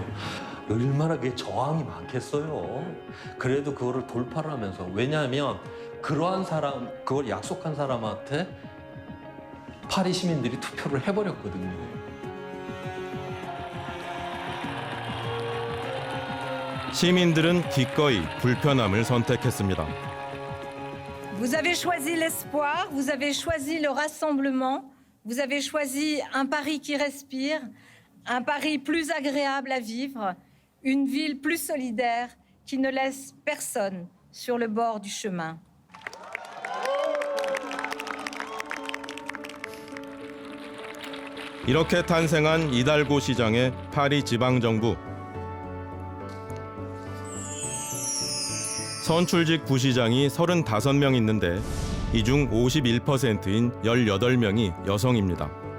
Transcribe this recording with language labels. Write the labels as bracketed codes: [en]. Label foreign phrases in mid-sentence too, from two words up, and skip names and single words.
[ko] 얼마나 그게 저항이 많겠어요. 그래도 그거를 돌파를 하면서, 왜냐하면 그러한 사람, 그걸 약속한 사람한테 파리 시민들이 투표를 해버렸거든요. 시민들은 기꺼이 불편함을 선택했습니다. [fr] Vous avez choisi l'espoir, vous avez choisi le rassemblement, vous avez choisi un Paris qui respire, un Paris plus agréable à vivre, une ville plus solidaire qui ne laisse personne sur le bord du chemin. [ko] 이렇게 탄생한 이달고 시장의 파리 지방정부. 선출직 부시장이 35명 있는데 이 중 51%인 18명이 여성입니다.